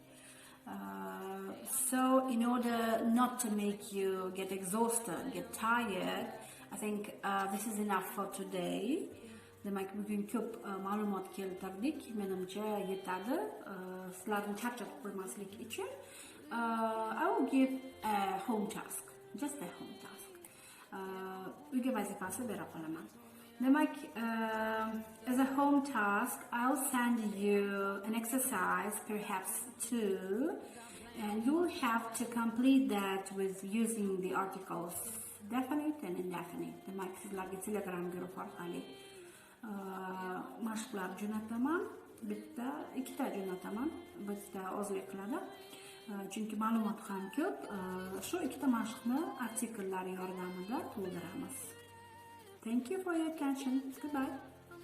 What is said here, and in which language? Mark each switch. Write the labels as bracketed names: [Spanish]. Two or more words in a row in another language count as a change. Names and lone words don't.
[English] So in order not to make you get exhausted, get tired, I think this is enough for today. [Uzbek] Demak, bugun ko'p ma'lumot keltirdik. Menimcha yetadi. Sizlarni charchatib qo'ymaslik uchun [English] I will give a home task, just a home task. [Uzbek] Uyga vazifasi bera qolaman. Demak, [English] as a home task, I'll send you an exercise, perhaps 2, and you will have to complete that with using the articles definite and indefinite. [Uzbek] Demak, sizlarga Telegram guruh orqali mashqlar jo'nataman. Ikkita jo'nataman. Bitta ozlik qiladi. Chunki ma'lumot ham ko'p. Shu ikkita mashqni artikellar yordamida to'ldiramiz. [English] Thank you for your attention. Goodbye.